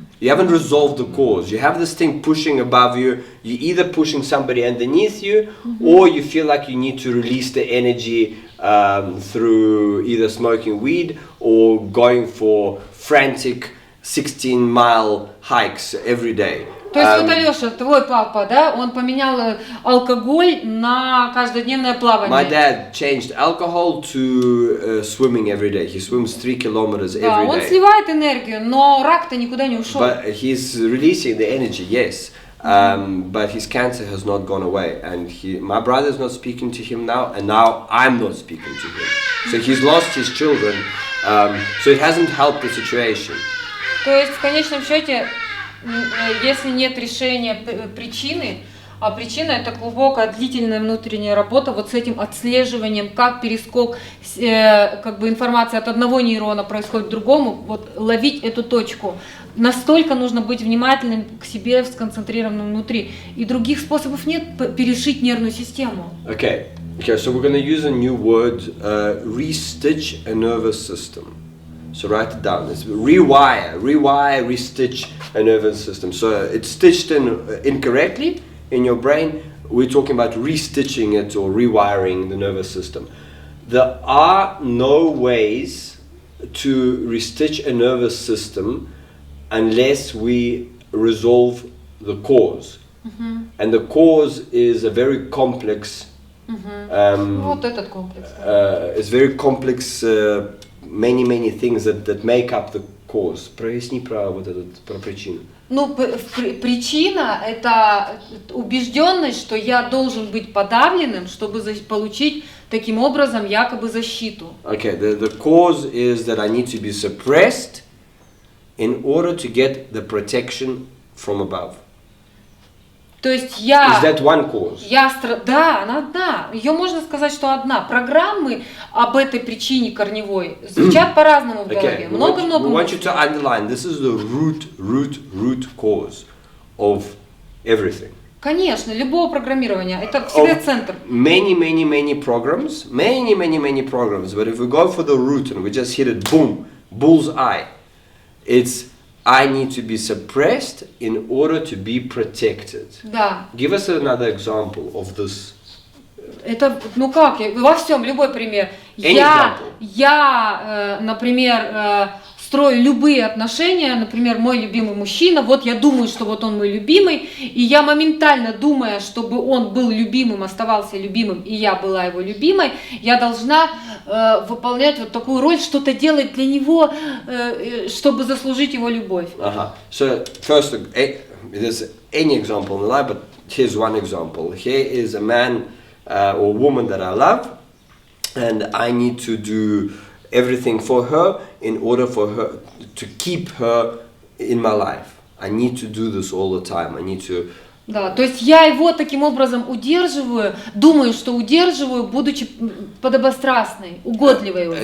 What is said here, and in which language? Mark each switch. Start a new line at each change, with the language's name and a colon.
English: You haven't resolved the cause. You have this thing pushing above you. You're either pushing somebody underneath you, or you feel like you need to release the energy through either smoking weed or going for frantic 16-mile hikes every day.
Russian: То есть вот, Алеша, твой папа, да, он поменял алкоголь на каждодневное плавание.
English: My dad changed alcohol to swimming every day. He swims 3 kilometers
Russian: Да,
English: every
Russian: он
English: day.
Russian: сливает энергию, но рак-то никуда не ушел.
English: But he's releasing the energy, yes. But his cancer has not gone away, and my brother is not speaking to him now, and now I'm not speaking to him. So he's lost his children, so it hasn't helped the situation.
Russian: То есть в конечном счете, если нет решения причины, а причина это глубокая длительная внутренняя работа вот с этим отслеживанием, как перескок как бы информации от одного нейрона происходит к другому, вот ловить эту точку. Настолько нужно быть внимательным к себе, сконцентрированным внутри. И других способов нет перешить нервную систему.
English: Okay, so we're going to use a new word, restitch a nervous system. So write it down. It's rewire, restitch a nervous system. So it's stitched in incorrectly in your brain. We're talking about restitching it or rewiring the nervous system. There are no ways to restitch a nervous system unless we resolve the cause. And the cause is a very complex.
Russian: Вот этот комплекс.
English: It's very complex. Many things that make up the cause.
Russian: Проясни про вот этот, про причину. Ну, причина – это убежденность, что я должен быть подавленным, чтобы получить таким образом якобы защиту.
English: Okay, the cause is that I need to be suppressed in order to get the protection from above.
Russian: То есть я...
English: Is that one cause?
Russian: Да, она одна. Ее можно сказать, что одна. Программы об этой причине корневой звучат по-разному в голове. Много-много.
English: We want you to underline, this is the root cause of everything.
Russian: Конечно, любого программирования. Это всегда центр.
English: Many programs, many programs. But if we go for the root and we just hit it, boom, bullseye, it's I need to be suppressed in order to be protected.
Russian: Да.
English: Give us another example of this.
Russian: Это, ну как, во всем, любой пример. Я, например, строю любые отношения, например, мой любимый мужчина, вот я думаю, что вот он мой любимый, и я моментально, думая, чтобы он был любимым, оставался любимым, и я была его любимой, я должна выполнять вот такую роль, что-то делать для него, чтобы заслужить его любовь.
English: So first, there's any example in life, but here's one example. Here is a man or woman that I love, and I need to do everything for her in order for her to keep her in my life. I need to do this all the time. I need to.
Russian: Да, то есть я его таким образом удерживаю, думаю, что удерживаю, будучи подобострастной, угодливой очень.